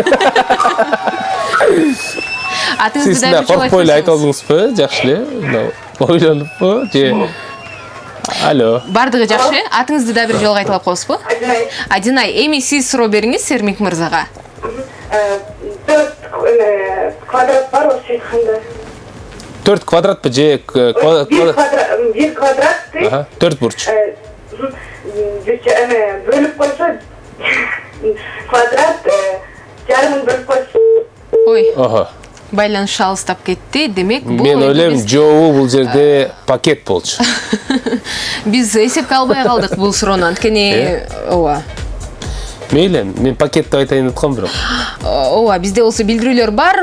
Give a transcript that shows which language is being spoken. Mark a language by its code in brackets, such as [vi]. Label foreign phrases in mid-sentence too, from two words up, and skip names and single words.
[ky] Атыңызды Сиз да да бир жолу коркпой эле айтып айтыңыз. алдыңызбы? Жакшы эле. Ойлонуппу? Же Алло. Бардыгы жакшы. Атыңызды да бир жолу кайталап коесузбу? Адинай. Адинай, эми сиз суроо бериңиз Эрмек мырзага. [kk] 4 квадрат бар осы айтқанда. [ky] 4 квадратпы же 1 квадрат. Ага, 4 бурч. [kk] Бөліп қойса квадрат жарымын бөліп қойса. Ой. Ага. [ky] Байланыш алыстап кетти. Демек, бул Мен ойлойм, жообу бул жерде пакет болчу. Биз эсепке албай калдык бул суроону. Анткени, ооба. Мейли, мен пакет деп айтайын деп аткам бирок. Ооба, бизде болсо билдирүүлөр бар.